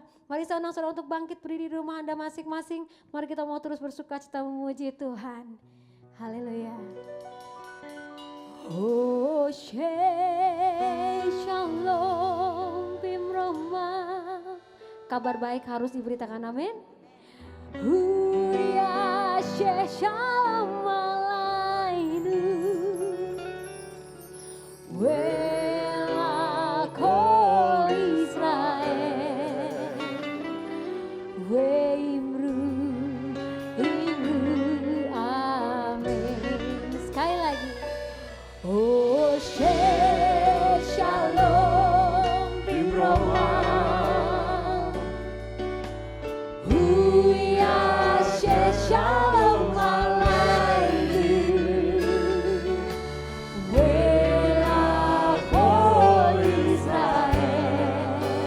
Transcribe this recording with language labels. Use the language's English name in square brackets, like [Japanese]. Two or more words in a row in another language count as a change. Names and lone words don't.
[Indonesian] Mari saya undang saudara untuk bangkit berdiri di rumah Anda masing-masing. Mari kita mau terus bersukacita memuji Tuhan. [Hebrew] הללויה. הו, שלום במרומיו. [Indonesian] Kabar baik harus diberitakan, amin. [Hebrew] הוא יעשה שלום עלינו. ועל כל ישראל. Imru, [Indonesian] amin. Sekali lagi. [Hebrew] הו, שלום במרומיו. הוא יעשה שלום עלינו. ועל כל ישראל.